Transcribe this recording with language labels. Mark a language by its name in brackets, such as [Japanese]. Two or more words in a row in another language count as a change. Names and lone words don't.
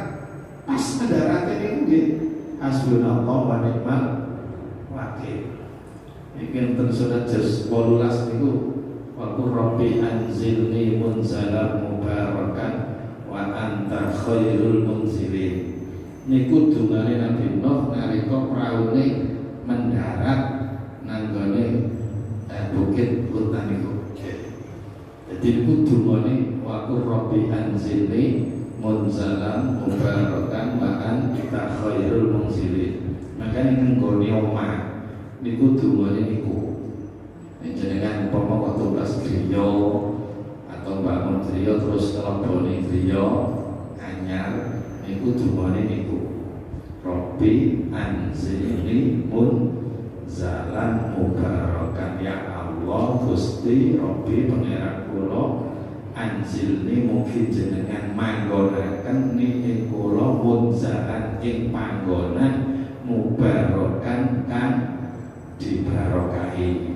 [Javanese] Pas mendarat niku nggih [Arabic] حسبنا الله ونعم الوكيل. [Javanese] Iki enten surat juz 18 niku [Arabic] وقل رب أنزلني منزلا مباركا وأنت خير المنزلين. [Javanese] Niku dungane Nabi Nuh nalika praune mendarat nanggone bukit hutan niku. Jadi niku dungane [Arabic] وقل رب أنزلني منزلا مباركا وأنت خير المنزلين. [Javanese] Makane nggone omah niku dungane niku. Jenengan umpama waktu pas griya atau bangun griya terus kelebone griya anyar niku dungane niku [Arabic] رب أنزلني منزلا مباركا, [Javanese] ya Allah Gusti Rabbi pangeran kula anzilni mungkin jenengan manggonaken ing kula munzalan ing panggonan mubarakan kan dibarokahi.